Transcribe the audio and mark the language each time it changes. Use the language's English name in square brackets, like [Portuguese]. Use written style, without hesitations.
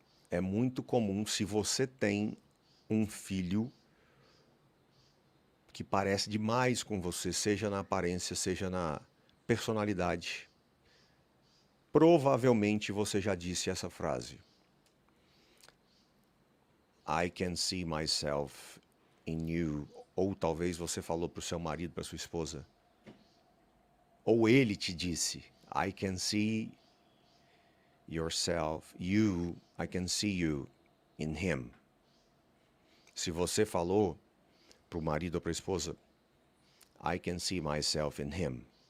[Portuguese] É muito comum se você tem um filho que parece demais com você, seja na aparência, seja na personalidade. Provavelmente você já disse essa frase. [English] I can see myself in you. [Portuguese] Ou talvez você falou para o seu marido, para sua esposa. Ou ele te disse, [English] I can see yourself, you, I can see you in him. [Portuguese] Se você falou para o marido ou para a esposa, [English] I can see myself in him.